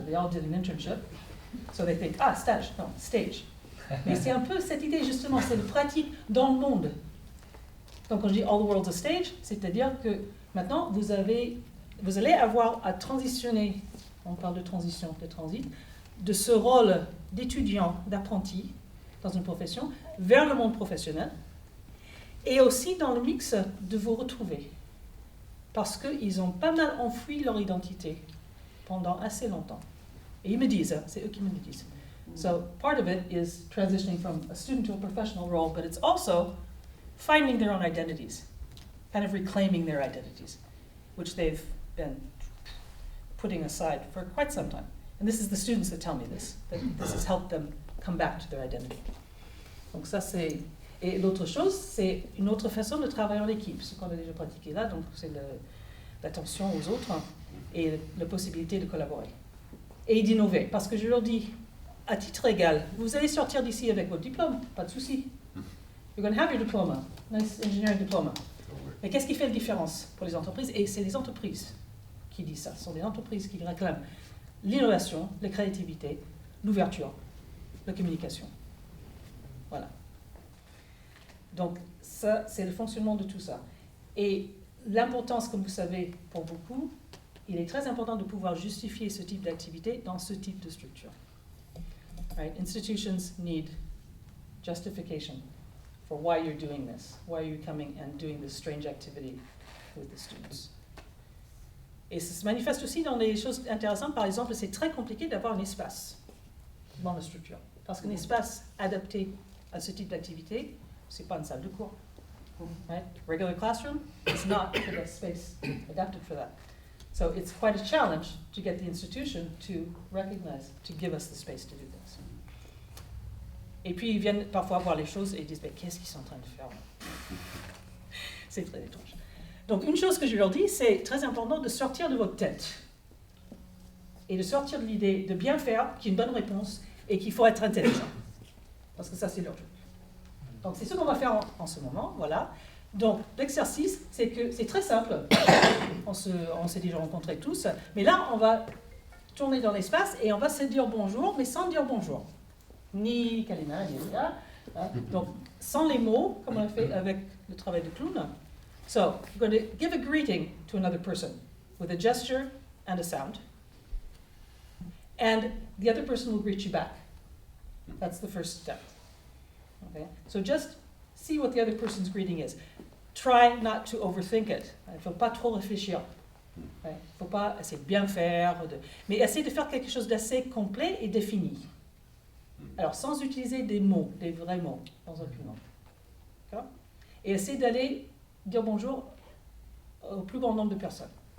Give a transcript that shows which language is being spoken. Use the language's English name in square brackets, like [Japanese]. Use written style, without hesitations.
[English] They all did an internship. So they think, ah, stage, non, stage. [French] Mais c'est un peu cette idée, justement, c'est une pratique dans le monde. Donc, quand je dis [English] all the world's a stage, [French] c'est-à-dire que maintenant, vous allez avoir à transitionner, on parle de transition, de transit, de ce rôle d'étudiant, d'apprenti dans une profession, vers le monde professionnel, et aussi dans le mix de vous retrouver. Parce qu'ils ont pas mal enfoui leur identité pendant assez longtemps. Et ils me disent, c'est eux qui me le disent. [English] So part of it is transitioning from a student to a professional role, but it's also finding their own identities, kind of reclaiming their identities, which they've been putting aside for quite some time. And this is the students that tell me this, that this has helped them come back to their identity. [French] Donc ça c'est... Et l'autre chose, c'est une autre façon de travailler en équipe, ce qu'on a déjà pratiqué là, donc c'est l'attention aux autres et la possibilité de collaborer. Et d'innover, parce que je leur dis, à titre égal, vous allez sortir d'ici avec votre diplôme, pas de souci. [English] You're going to have your diploma, nice engineering diploma. [French] Mais qu'est-ce qui fait la différence pour les entreprises? Et c'est les entreprises qui disent ça. Ce sont des entreprises qui réclament l'innovation, la créativité, l'ouverture, la communication. Voilà. Donc ça, c'est le fonctionnement de tout ça. Et l'importance, comme vous savez, pour beaucoup, il est très important de pouvoir justifier ce type d'activité dans ce type de structure. [English] Right? Institutions need justification for why you're doing this, why you're coming and doing this strange activity with the students. [French] Et ça se manifeste aussi dans des choses intéressantes. Par exemple, c'est très compliqué d'avoir un espace dans la structure. Parce qu'un espace adapté à ce type d'activité, c'est pas une salle de cours. Right? Regular classroom is not a space adapted for that. So it's quite a challenge to get the institution to recognize, to give us the space to do this. Et puis ils viennent parfois voir les choses et ils disent, mais qu'est-ce qu'ils sont en train de faire? C'est très étrange. Donc une chose que je leur dis, c'est très important de sortir de votre tête et de sortir de l'idée de bien faire, qu'il y a une bonne réponse et qu'il faut être intelligent. Parce que ça, c'est leur truc. Donc c'est ce qu'on va faire en ce moment, voilà. Donc l'exercice, c'est que c'est très simple. On s'est déjà rencontrés tous, mais là on va tourner dans l'espace et on va se dire bonjour, mais sans dire bonjour. Ni Kalina, ni Elina. Donc sans les mots, comme on a fait avec le travail de clown. [English] So you're going to give a greeting to another person with a gesture and a sound, and the other person will greet you back. That's the first step. Okay? So just see what the other person's greeting is. Try not to overthink it. [French] Il ne faut pas trop réfléchir. Il ne faut pas essayer de bien faire, mais essayer de faire quelque chose d'assez complet et défini. Alors, sans utiliser des mots, des vrais mots, dans un document. D'accord? Et essayer d'aller dire bonjour au plus grand nombre de personnes.